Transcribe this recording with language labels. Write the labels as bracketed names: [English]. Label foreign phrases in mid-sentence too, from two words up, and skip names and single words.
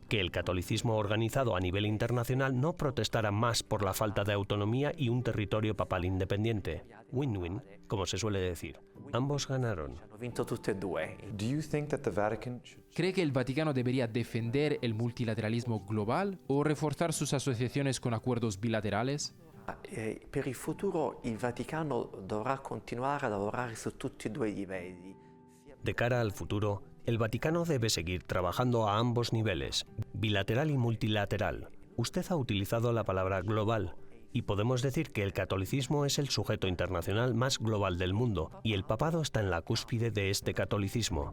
[Spanish] Que el catolicismo organizado a nivel internacional no protestara más por la falta de autonomía y un territorio papal independiente. Win-win, como se suele decir. Ambos ganaron. ¿Cree que el Vaticano debería defender el multilateralismo global o reforzar sus asociaciones con acuerdos bilaterales? [Italian] Per il futuro il Vaticano dovrà continuare a lavorare su tutti e due i livelli. [Spanish] De cara al futuro, el Vaticano debe seguir trabajando a ambos niveles, bilateral y multilateral. Usted ha utilizado la palabra global, y podemos decir que el catolicismo es el sujeto internacional más global del mundo, y el papado está en la cúspide de este catolicismo.